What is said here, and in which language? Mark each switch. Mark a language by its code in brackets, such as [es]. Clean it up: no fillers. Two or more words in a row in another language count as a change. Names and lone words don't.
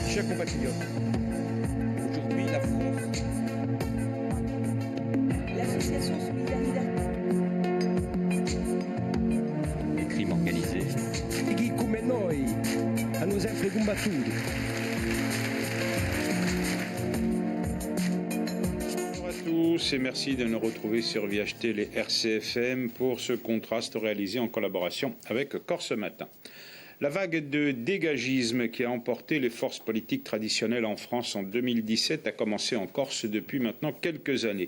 [fr] compatriotes. Aujourd'hui, la France... L'association Solidarité. Le crime organisé. [it] E chi come noi hanno sempre combattuto. [fr] Bonjour à tous et merci de nous retrouver sur VHT les RCFM pour ce contraste réalisé en collaboration avec Corse Matin. La vague de dégagisme qui a emporté les forces politiques traditionnelles en France en 2017 a commencé en Corse depuis maintenant quelques années.